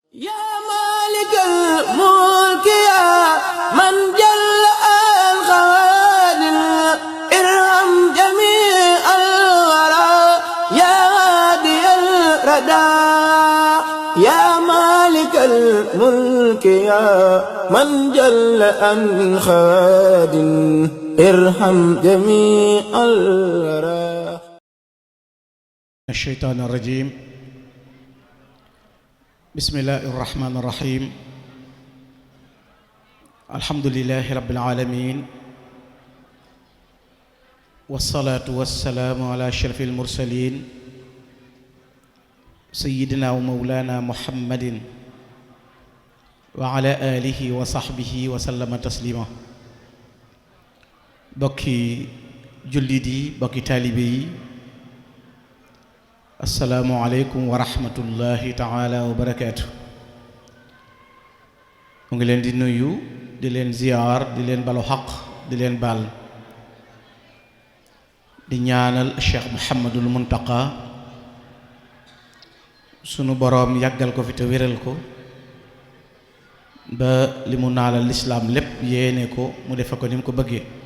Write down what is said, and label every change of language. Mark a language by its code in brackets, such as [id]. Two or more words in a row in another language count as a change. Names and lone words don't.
[ar] يا مالك الملك يا من جل الخواطر ارحم جميع الورى يا هادي الردى يا مالك الملك يا من جل الخواطر ارحم جميع الورى. الشيطان الرجيم. بسم الله الرحمن الرحيم. الحمد لله رب العالمين، والصلاة والسلام على أشرف المرسلين سيدنا ومولانا محمد وعلى آله وصحبه وسلم تسليما. [wo] mbokki jullit mbokki taalibe, [ar] السلام عليكم ورحمة الله تعالى وبركاته. [wo] mu ngi leen di nuyu, di leen ziyaar, di leen balu xaq, di leen baal, di ñaanal Cheikh Muhammadul Muntaqa sunu boroom yàggal ko fi te wéral ko ba li mu naalal lislaam lépp yéene ko mu defe ko ni mu ko bëggee.